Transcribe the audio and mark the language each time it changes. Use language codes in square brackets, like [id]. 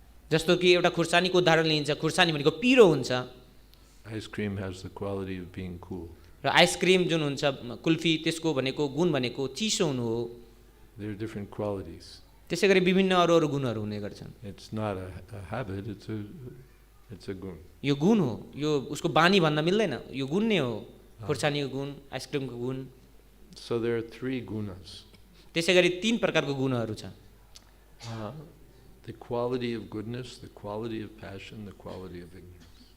[ne] जस्तो कि एउटा खुर्सानीको उदाहरण लिन्छ, खुर्सानी भनेको पिरो हुन्छ [en] Ice cream has the quality of being cool. [ne] र आइसक्रिम जुन हुन्छ कुल्फी त्यसको भनेको गुण भनेको चिसो हुनु हो। [en] There are different qualities. [ne] त्यसै गरी विभिन्न अरू अरू गुणहरू हुने गर्छन्। [en] It's not a habit, it's a gun. [ne] यो गुण हो, यो उसको बानी भन्न मिल्दैन, यो गुण नै हो, खुर्सानीको गुण, आइसक्रिमको गुण। [en] So there are 3 gunas. [ne] त्यसै गरी 3 प्रकारको गुणहरू छ। [en] The quality of goodness, the quality of passion, the quality of ignorance.